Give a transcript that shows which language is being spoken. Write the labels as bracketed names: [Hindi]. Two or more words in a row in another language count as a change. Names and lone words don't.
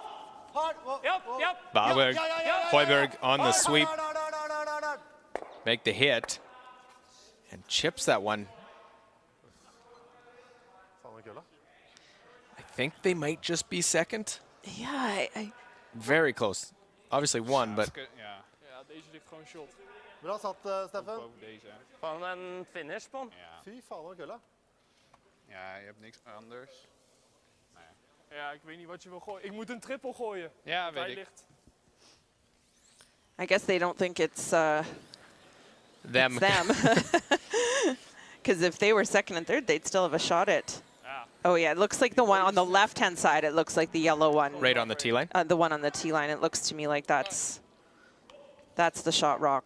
[English] Højbjerg on the sweep. Make the hit. And chips that one. I think they might just be second. Yeah, Very close. Obviously one, but... [Dutch] Ja, deze ligt gewoon shot. [Norwegian] Bra satt, Steffen. Faen, en finish på den. Fy faen, wat kulla. [Dutch] Ja, je hebt niks anders. Nee. Ja, ik weet niet wat je wil gooien. Ik moet een triple gooien. Ja, weet ik. Ligt. [English] I guess they don't think it's them. Because if they were second and third, they'd still have a shot at Oh yeah, it looks like the one on the left-hand side. It looks like the yellow one. Right on the tee line? The one on the tee line. It looks to me like that's the shot rock.